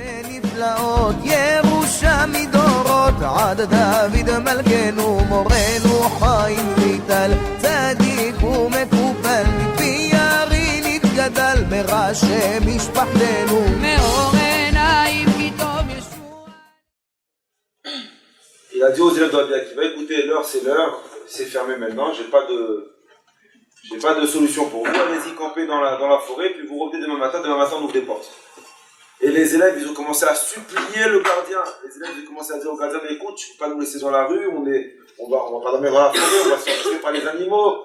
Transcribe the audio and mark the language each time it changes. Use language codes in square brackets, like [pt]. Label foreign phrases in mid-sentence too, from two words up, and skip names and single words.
[he] נפלאות ירושה מדורות עד דוד מלכנו מורנו חיים ויטל צדיק ומקובל מפי ירי נתגדל מראשי משפחתנו מאור עיניים כי טוב ישוע. [fr] Il a dit aux élèves de Rabbi Akiva, écoutez, l'heure, c'est fermé maintenant, j'ai pas de solution pour vous, allez-y camper dans la forêt, puis vous revenez demain matin on ouvre des portes. Et les élèves, ils ont commencé à supplier le gardien. Les élèves, ils ont commencé à dire au gardien, mais écoute, tu ne peux pas nous laisser dans la rue, on va pas dormir dans la forêt, on va se faire tuer par les animaux.